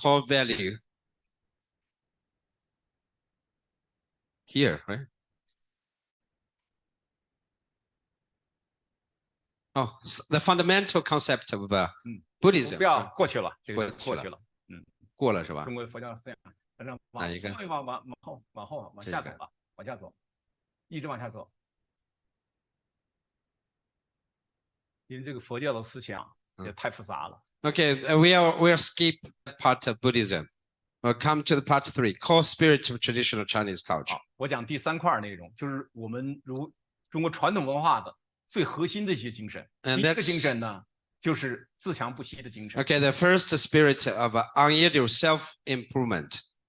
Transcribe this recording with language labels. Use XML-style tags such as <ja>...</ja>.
<en>core value. Here, right? Oh, the fundamental concept of Buddhism.</en> <zh>不要过去了，这个过去了。过去了。过了是吧？中国佛教思想，反正哪一个？往下走吧，往下走，一直往下走。因为这个佛教的思想也太复杂了。</zh> <en>Okay, we'll skip part of Buddhism. We'll come to the part 3, core spirit of traditional Chinese culture.</en> <zh>我讲第3块内容，就是我们中国传统文化的最核心的一些精神。第一个精神呢，就是自强不息的精神。</zh> <en>Okay, the first spirit of unyielding self-improvement.</en>